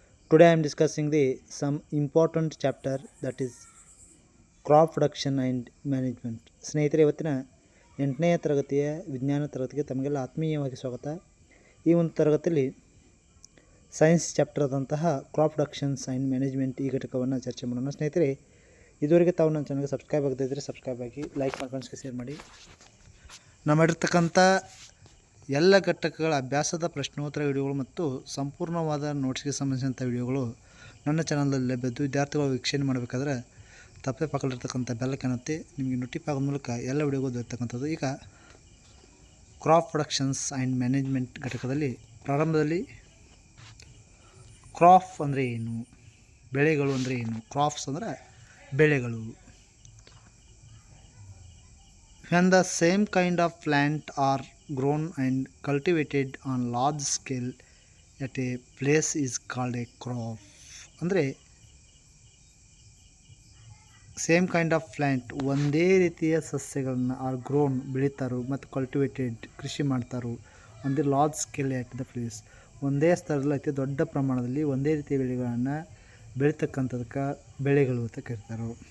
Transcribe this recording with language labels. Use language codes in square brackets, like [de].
[en] Today I am discussing the some important chapter that is crop production and management. [kn] ಸ್ನೇಹಿತರೆ, ಇವತ್ತಿನ 8ನೇ ತರಗತಿಯ ವಿಜ್ಞಾನ ತರಗತಿಗೆ ತಮಗೆಲ್ಲ ಆತ್ಮೀಯವಾಗಿ ಸ್ವಾಗತ. ಈ ಒಂದು ತರಗತಿಯಲ್ಲಿ ಸೈನ್ಸ್ ಚಾಪ್ಟರ್ ಆದಂತಹ ಕ್ರಾಪ್ ಪ್ರೊಡಕ್ಷನ್ಸ್ ಆ್ಯಂಡ್ ಮ್ಯಾನೇಜ್ಮೆಂಟ್ ಈ ಘಟಕವನ್ನು ಚರ್ಚೆ ಮಾಡೋಣ. ಸ್ನೇಹಿತರೆ, ಇದುವರೆಗೆ ತಾವು ನನ್ನ ಚಾನಲ್ಗೆ ಸಬ್ಸ್ಕ್ರೈಬ್ ಆಗದೇ ಇದ್ದರೆ ಸಬ್ಸ್ಕ್ರೈಬ್ ಆಗಿ, ಲೈಕ್ ಮಾಡಿ, ಫ್ರೆಂಡ್ಸ್ಗೆ ಶೇರ್ ಮಾಡಿ. ನಾವು ಮಾಡಿರ್ತಕ್ಕಂಥ ಎಲ್ಲ ಘಟಕಗಳ ಅಭ್ಯಾಸದ ಪ್ರಶ್ನೋತ್ತರ ವಿಡಿಯೋಗಳು ಮತ್ತು ಸಂಪೂರ್ಣವಾದ ನೋಟ್ಸ್ಗೆ ಸಂಬಂಧಿಸಿದಂಥ ವಿಡಿಯೋಗಳು ನನ್ನ ಚಾನಲ್ನಲ್ಲಿ ಲಭ್ಯದ್ದು. ವಿದ್ಯಾರ್ಥಿಗಳು ವೀಕ್ಷಣೆ ಮಾಡಬೇಕಾದ್ರೆ ತಪ್ಪದೆ ಪಕ್ಕದಲ್ಲಿರ್ತಕ್ಕಂಥ ಬೆಲ್ ಕಾಣುತ್ತೆ, ನಿಮಗೆ ನೋಟಿಫೈ ಆಗೋ ಮೂಲಕ ಎಲ್ಲ ವಿಡಿಯೋಗಳು ದೊರೆತಕ್ಕಂಥದ್ದು. ಈಗ ಕ್ರಾಪ್ ಪ್ರೊಡಕ್ಷನ್ಸ್ ಆ್ಯಂಡ್ ಮ್ಯಾನೇಜ್ಮೆಂಟ್ ಘಟಕದಲ್ಲಿ ಪ್ರಾರಂಭದಲ್ಲಿ ಕ್ರಾಪ್ ಅಂದರೆ ಏನು, ಬೆಳೆಗಳು ಅಂದರೆ ಏನು. ಕ್ರಾಪ್ಸ್ ಅಂದರೆ ಬೆಳೆಗಳು. [en] When the same kind of plant are grown and cultivated on large scale at a place is called a crop. ಅಂದರೆ same kind of plant, ಒಂದೇ ರೀತಿಯ ಸಸ್ಯಗಳನ್ನು are grown ಬೆಳೀತಾರೋ ಮತ್ತು cultivated ಕೃಷಿ ಮಾಡ್ತಾರೋ on the large scale at the place. [kn] ಒಂದೇ ಸ್ಥಳದಲ್ಲಿ ಅತಿ ದೊಡ್ಡ ಪ್ರಮಾಣದಲ್ಲಿ ಒಂದೇ ರೀತಿಯ ಬೆಳೆಗಳನ್ನು ಬೆಳೀತಕ್ಕಂಥದಕ್ಕೆ ಬೆಳೆಗಳು ಅಂತ ಕರೀತಾರೆ.